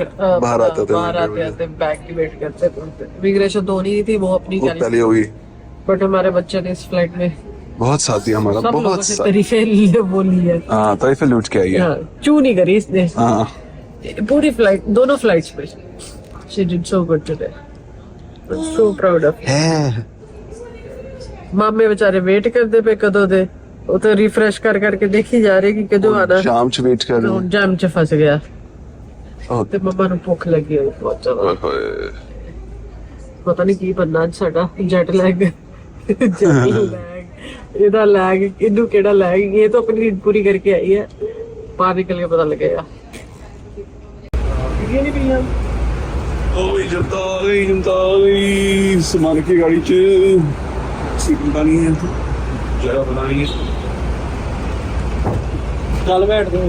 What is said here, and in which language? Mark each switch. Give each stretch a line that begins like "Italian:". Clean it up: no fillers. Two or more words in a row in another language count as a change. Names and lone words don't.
Hindi: बाहर आते थे, बाहर आते आते बैग की वेट करते। इमिग्रेशन तो होनी थी, वो अपनी वो पहले होगी। बट हमारे बच्चे ने इस फ्लाइट में बहुत साथी हमारा, सब लोगों बहुत से साथी। तारीफें वो ली है। हाँ तारीफें लूट के आई है। हाँ, चू नहीं करी इसने हाँ पूरी फ्लाइट, दोनों फ्लाइट्स पे।
English: She did so good today. I'm so proud of her.
Hindi: है। मामे बेचारे वेट करते पे कदों दे, वो तो रिफ्रेश कर करके देखी जा रही कि कदों आना। शाम च वेट कर रहे जाम च फस गया हो।
Punjabi: ਤੇ ਮੰਮਾ ਨੂੰ ਭੁੱਖ ਲੱਗੀ ਹੋਈ ਬਹੁਤ ਜ਼ਿਆਦਾ।
Hindi: ओए होए।
Punjabi: ਪਤਾ ਨਹੀਂ ਕੀ ਬੰਨਾ ਅੱਜ ਸਾਡਾ
English: jet lag
Punjabi: ਇਹਦਾ ਲੈਗ, ਇਹਨੂੰ ਕਿਹੜਾ ਲੈਗ, ਇਹ ਤਾਂ ਆਪਣੀ ਨੀਂਦ ਪੂਰੀ ਕਰਕੇ ਆਈ ਹੈ, ਬਾਹਰ ਨਿਕਲ ਕੇ ਪਤਾ ਲੱਗੇਗਾ।
Hindi: ये नहीं पीना ओए जनता आ गई सामान की गाड़ी च, सीट पता नहीं है, जगह पता नहीं है। चल बैठ दो।